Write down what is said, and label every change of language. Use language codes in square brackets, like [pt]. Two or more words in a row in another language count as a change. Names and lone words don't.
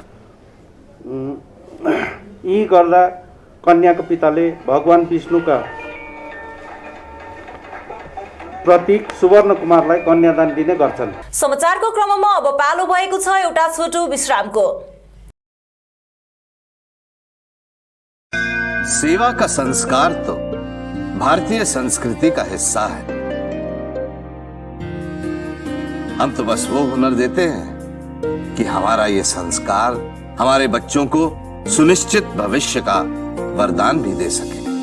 [ne] यी गर्दा कन्याको पिताले भगवान विष्णुका प्रतीक सुवर्ण कुमारलाई कन्यादान दिने गर्छन्। समाचारको क्रममा अब पालो भएको छ एउटा छोटो विश्रामको। [hi] सेवा का संस्कार तो भारतीय संस्कृति का हिस्सा है। हम तो बस वो हुनर देते हैं कि हमारा ये संस्कार हमारे बच्चों को सुनिश्चित भविष्य का वरदान भी दे सके।